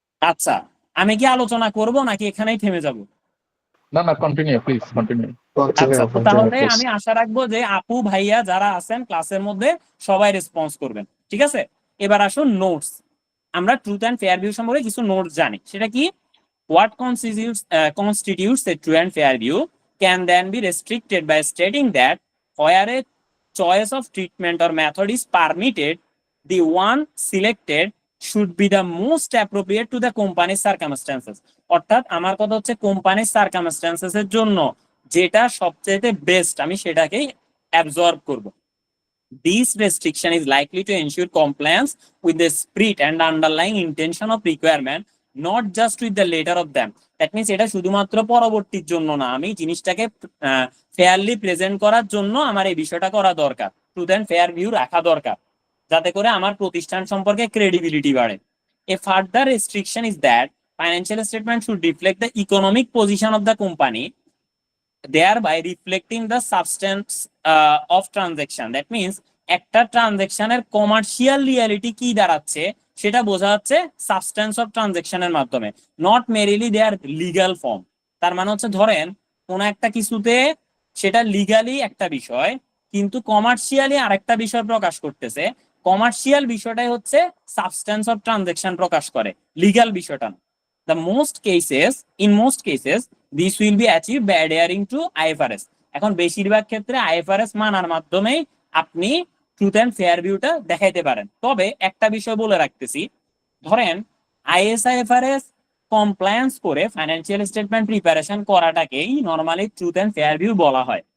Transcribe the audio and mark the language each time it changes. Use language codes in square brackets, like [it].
[bn] আচ্ছা, আমি কি আলোচনা করব নাকি এখানেই থেমে যাব? না না, কন্টিনিউ প্লিজ, কন্টিনিউ। আচ্ছা, তো তাহলে আমি আশা রাখবো যে আপু ভাইয়া যারা আছেন ক্লাসের মধ্যে সবাই রেসপন্স করবেন, ঠিক আছে? এবার আসুন নোটস। আমরা ট্রুথ অ্যান্ড ফেয়ার ভিউ সম্পর্কে কিছু নোটস জানি, সেটা কি? [en] What constitutes a true and fair view can then be restricted by stating that where a choice of treatment or method is permitted, the one selected should be the most appropriate to the company's circumstances. [bn] অর্থাৎ আমার কথা হচ্ছে কোম্পানির circumstances এর জন্য যেটা সবচেয়ে best আমি সেটাকেই অ্যাবজর্ব করব। [en] This restriction is likely to ensure compliance with the spirit and underlying intention of requirement, not just with the letter of them. That means [bn] এটা শুধুমাত্র পরবর্তীর জন্য না, আমি জিনিসটাকে ফেয়ারলি প্রেজেন্ট করার জন্য আমার এই বিষয়টা করা দরকার, ট্রুথ অ্যান্ড ফেয়ার ভিউ রাখা দরকার, যাতে করে আমার প্রতিষ্ঠান সম্পর্কে ক্রেডিবিলিটি বাড়ে। [en] A further restriction is that financial statement should reflect the economic position of the company, thereby reflecting the substance of transaction. That means [bn] একটা ট্রানজেকশনের কমার্শিয়াল রিয়ালিটি কি দাঁড়াচ্ছে সেটা বোঝা যাচ্ছে সাবস্টেন্স অফ ট্রানজেকশনের মাধ্যমে, [en] Not merely their legal form. [bn] তার মানে হচ্ছে ধরেন কোন একটা কিছুতে সেটা লিগালি একটা বিষয় কিন্তু কমার্শিয়ালি আরেকটা বিষয় প্রকাশ করতেছে, কমার্শিয়াল বিষয়টাই হচ্ছে সাবস্টেন্স অফ ট্রানজেকশন প্রকাশ করে, লিগাল বিষয়টা। [en] In most cases this will be achieved by adhering to IFRS. [bn] এখন বেশিরভাগ ক্ষেত্রে IFRS মানার মাধ্যমেই আপনি ট্রুথ অ্যান্ড ফেয়ার ভিউটা দেখাইতে পারেন। তবে একটা বিষয় বলে রাখতেছি, ধরেন IFRS কমপ্লায়েন্স করে financial statement preparation করাটাকেই normally truth and fair view বলা হয়।